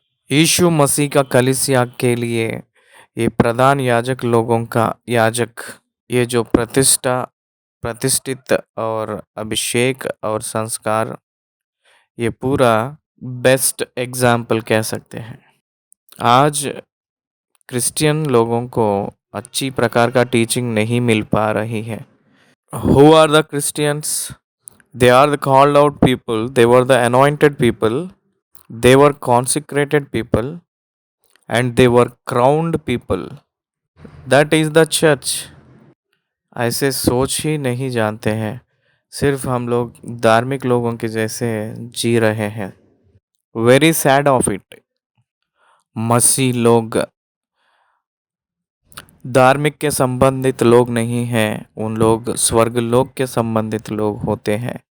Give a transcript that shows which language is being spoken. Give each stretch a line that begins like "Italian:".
Hindi: यीशु मसीह का कलीसिया के लिए ये प्रधान याजक लोगों का याजक, ये जो प्रतिष्ठित और अभिषेक और संस्कार, ये पूरा
English: best example
Hindi: कह सकते हैं। आज क्रिश्चियन लोगों को अच्छी प्रकार का टीचिंग नहीं मिल पा रही है।
English: Who are the Christians? They are the called out people, they were the anointed people, they were consecrated people, and they were crowned people. That is the church.
Hindi: ऐसे सोच ही नहीं जानते हैं। सिर्फ हम लोग धार्मिक लोगों के जैसे जी रहे हैं।
English: Very sad of it.
Hindi: मसीह लोग धार्मिक के संबंधित लोग नहीं हैं, उन लोग स्वर्ग लोक के संबंधित लोग होते हैं।